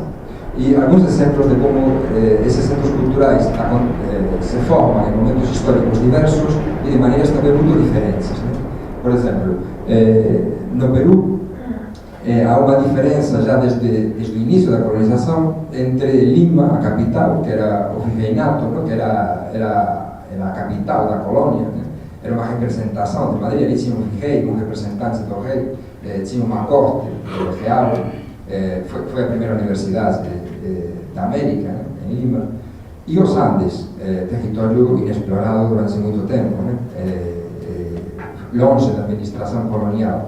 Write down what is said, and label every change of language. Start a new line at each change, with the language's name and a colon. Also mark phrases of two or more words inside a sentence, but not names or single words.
Galician: E algúns exemplos de como eses centros culturais se forman en momentos históricos diversos e de maneiras tamén muito diferentes. Por exemplo, no Perú há unha diferenza já desde o inicio da colonización entre Lima, a capital, que era o virreinato, que era a capital da colonia,
Portuguese: era uma representação de Madrid, ali tinha um rei, um representante do rei, tinha uma corte real, foi a primeira universidade da América, né, em Lima, e os Andes, território inexplorado durante muito tempo, né, longe da administração colonial.